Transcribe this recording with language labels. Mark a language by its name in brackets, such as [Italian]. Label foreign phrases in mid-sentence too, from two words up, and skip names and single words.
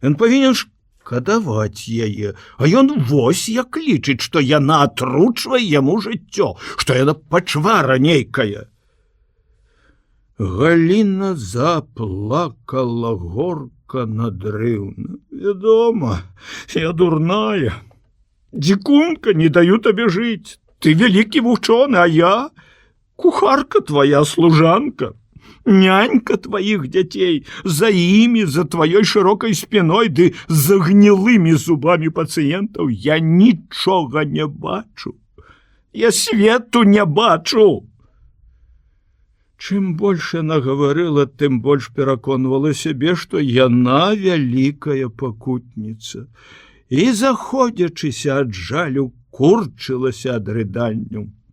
[Belarusian] Ён павінен шкадаваць яе, а ён вось як лічыць, што яна атручвае яму жыццё, што яна пачвара нейкая. Галіна заплакала горка надрыўна. Вядома, я дурная. Дзікунка, не даю табе жыць. Ты вялікі вучоны, а я кухарка твоя, служанка, нянька твоих дзяцей, за імі, за тваёй шырокай спіной ды за гнілымі зубамі пацыентаў я нічога не бачу. Я свету не бачу. Чым больш яна гаварыла, тым больш пераконвала сябе, што яна вялікая пакутніца, і, заходзячыся ад жалю, курчылася ад рыданню.